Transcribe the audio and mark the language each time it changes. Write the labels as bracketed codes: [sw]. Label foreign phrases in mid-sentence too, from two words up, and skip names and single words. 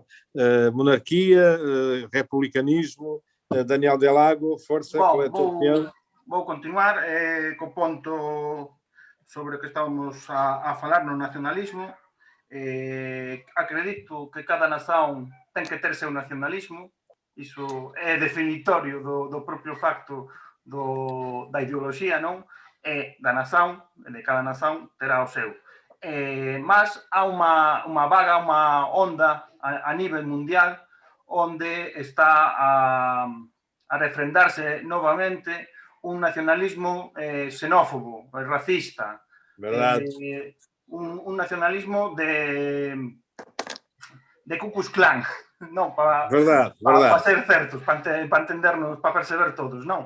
[pt] Monarquia, republicanismo. Daniel Delago, força, qual é a tua opinião? [gl] Vou continuar co ponto sobre o que estamos a falar no nacionalismo. Acredito que cada nación ten que ter seu nacionalismo. Iso é definitorio do propio facto da ideoloxía, non? Da nación, de cada nación terá o seu. Mas há unha vaga, unha onda a nivel mundial onde está a refrendarse novamente un nacionalismo xenófobo, racista, un nacionalismo de Ku Klux Klan, non, para ser certos, para entendernos, para perceber todos, non?